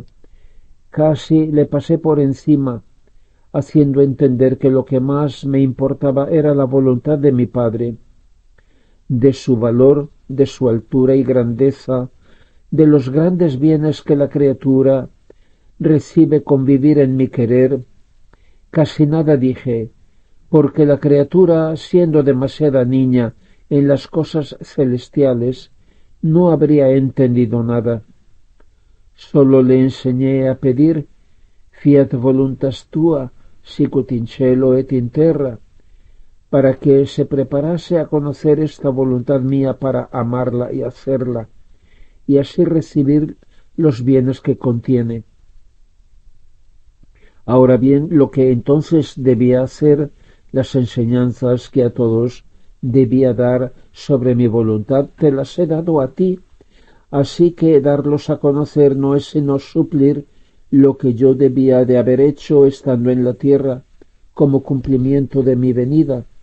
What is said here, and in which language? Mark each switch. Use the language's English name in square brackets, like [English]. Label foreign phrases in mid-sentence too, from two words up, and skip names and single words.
[Spanish] Casi le pasé por encima, haciendo entender que lo que más me importaba era la voluntad de mi Padre, de su valor, de su altura y grandeza, de los grandes bienes que la criatura recibe con vivir en mi querer. Casi nada dije, porque la criatura, siendo demasiada niña en las cosas celestiales, no habría entendido nada. Sólo le enseñé a pedir [Latin] fiat voluntas tua, sicut in cielo et in terra, [Spanish] para que se preparase a conocer esta voluntad mía para amarla y hacerla, y así recibir los bienes que contiene. Ahora bien, lo que entonces debía hacer, las enseñanzas que a todos debía dar sobre mi voluntad, te las he dado a ti, así que darlos a conocer no es sino suplir lo que yo debía de haber hecho estando en la tierra, como cumplimiento de mi venida.